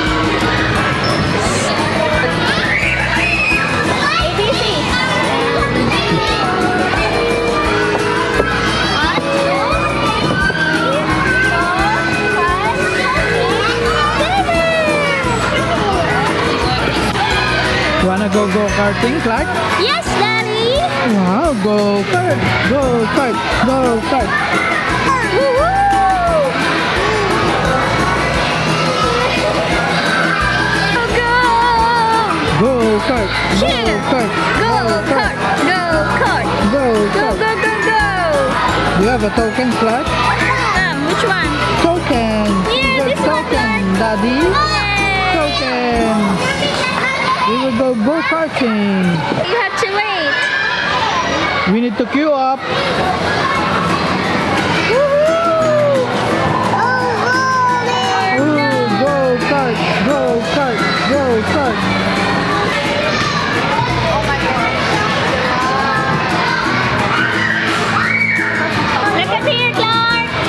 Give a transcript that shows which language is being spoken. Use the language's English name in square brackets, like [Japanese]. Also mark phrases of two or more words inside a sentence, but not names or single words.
[English] ABC. Wanna go karting, Clark? Yes, Daddy. Wow, go kart, go kart, go kart. Woo-hoo! Go! Go kart, go Cheer. kart, Go kart! Go kart! go Go kart. go go go! Do you have a token, Clark? Which one? Token. Yeah, Your this one, token, Clark. Daddy. Yay! Token. We will go karting. You have to wait. We need to queue up. Ooh, go kart, go kart, go kart. Look at here, Clark.